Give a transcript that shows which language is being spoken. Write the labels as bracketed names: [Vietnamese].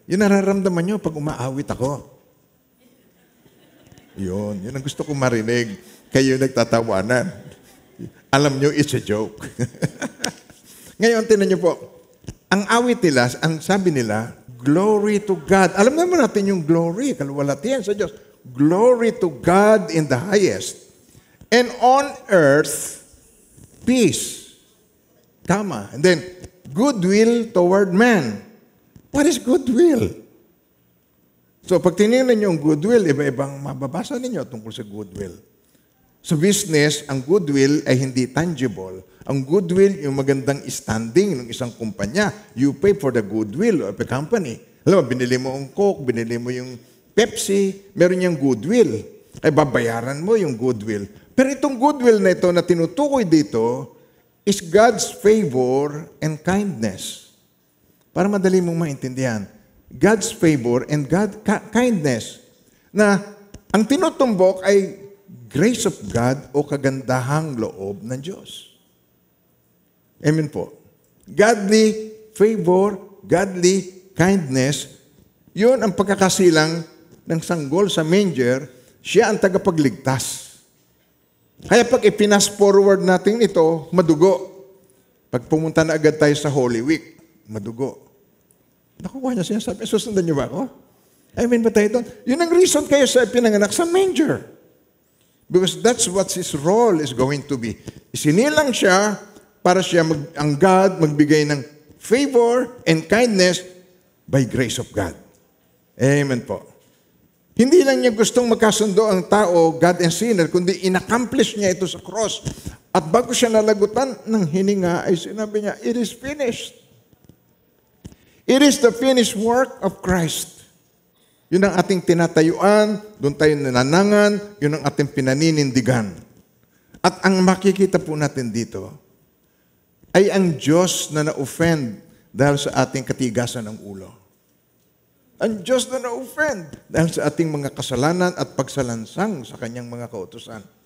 [Filipino] Yun nararamdaman niyo pag umaawit ako. Yun ang gusto kong marinig. Kayo nagtatawanan. Alam niyo, [English] it's a joke. [Filipino] Ngayon, tinan niyo po, ang awit nila, ang sabi nila, [English] glory to God. [Filipino] Alam naman natin yung glory, kaluwalhatian sa Diyos. [English] Glory to God in the highest. And on earth, peace. [Filipino] Tama. [English] And then, goodwill toward man. What is goodwill? [Filipino] So, pag tinignan niyo yung goodwill, iba-ibang mababasa ninyo tungkol sa goodwill. Sa business, ang goodwill ay hindi tangible. Ang goodwill, yung magandang standing ng isang kumpanya. [English] You pay for the goodwill of a company. [Filipino] Alam mo, binili mo ang Coke, binili mo yung Pepsi, meron niyang goodwill. Ay babayaran mo yung goodwill. Pero itong goodwill na ito na tinutukoy dito [English] is God's favor and kindness. [Filipino] Para madali mong maintindihan. [English] God's favor and kindness. [Filipino] Na ang tinutumbok ay grace of God o kagandahang loob ng Diyos. Amen po. [English] Godly favor, godly kindness, [Filipino] yun ang pagkakasilang ng sanggol sa manger, siya ang tagapagligtas. Kaya pag ipinas forward natin ito, madugo. Pag pumunta na agad tayo sa Holy Week, madugo. Nakuha niya sinasabi, susundan niyo ba ako? Amen ba tayo doon? Yun ang reason kayo sa pinanganak sa manger. [English] Because that's what his role is going to be. [Filipino] Isinilang siya para siya ang God magbigay ng [English] favor and kindness by grace of God. [Filipino] Amen po. Hindi lang niya gustong magkasundo ang tao, God and sinner, kundi in-accomplish niya ito sa cross At bago siya nalagutan ng hininga, ay sinabi niya, [English] it is finished. It is the finished work of Christ. [Filipino] Yun ang ating tinatayuan, doon tayo nananangan, yun ang ating pinaninindigan. At ang makikita po natin dito, ay ang Diyos na na-offend dahil sa ating katigasan ng ulo. Ang Diyos na na-offend dahil sa ating mga kasalanan at pagsalansang sa kanyang mga kautusan.